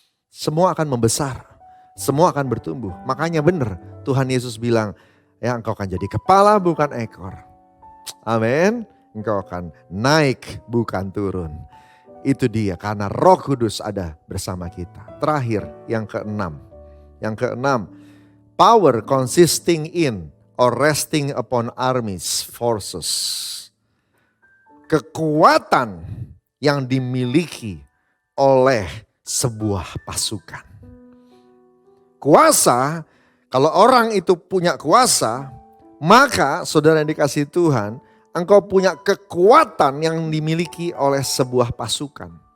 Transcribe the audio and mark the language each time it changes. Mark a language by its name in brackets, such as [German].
[Indonesian] Semua akan membesar, semua akan bertumbuh. Makanya benar Tuhan Yesus bilang, ya engkau akan jadi kepala bukan ekor. Amin, engkau akan naik bukan turun. Itu dia karena Roh Kudus ada bersama kita. Terakhir yang keenam. Yang keenam, [English] power consisting in or resting upon armies, forces. [Indonesian] Kekuatan yang dimiliki oleh sebuah pasukan. Kuasa, kalau orang itu punya kuasa, maka saudara yang dikasihi Tuhan, engkau punya kekuatan yang dimiliki oleh sebuah pasukan.